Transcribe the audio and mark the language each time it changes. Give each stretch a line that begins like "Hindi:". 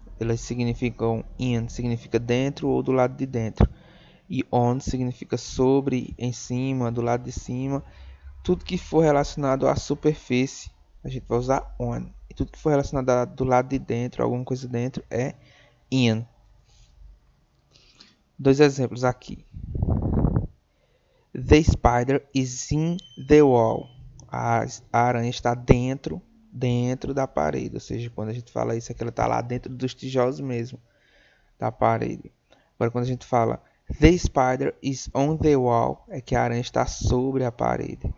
Portuguese: Elas significam in significa dentro ou do lado de dentro. E on significa sobre, em cima, do lado de cima. Tudo que for relacionado à superfície, a gente vai usar on. E tudo que for relacionado do lado de dentro, alguma coisa dentro, é in. Dois exemplos aqui.
English: The spider is in the wall.
Portuguese: A aranha está dentro da parede. Ou seja, quando a gente fala isso, é que ela está lá dentro dos tijolos mesmo da parede. Agora, quando a gente fala
English: The spider is on the wall,
Portuguese: é que a aranha está sobre a parede.